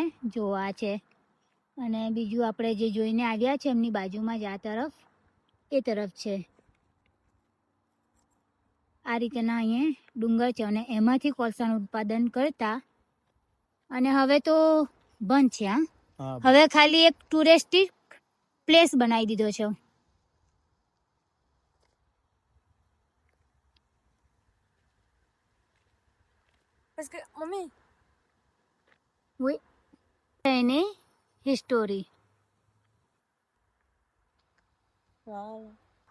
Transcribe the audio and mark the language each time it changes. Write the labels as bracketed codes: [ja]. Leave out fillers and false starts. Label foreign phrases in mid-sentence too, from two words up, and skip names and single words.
[gu] જો આ છે, અને બીજું આપણે જે જોઈને આવ્યા છે એમની બાજુમાં જ આ તરફ, એ તરફ છે. આ રીતના અહીંયા ડુંગર છે અને એમાંથી કોલસાનું ઉત્પાદન કરતા, અને હવે તો બંધ છે. હા, હા, હવે ખાલી એક [en] touristic place [gu] બનાવી દીધો છે. [fr] Parce que, mami, [gu] એની હિસ્ટોરી. [fr] voilà.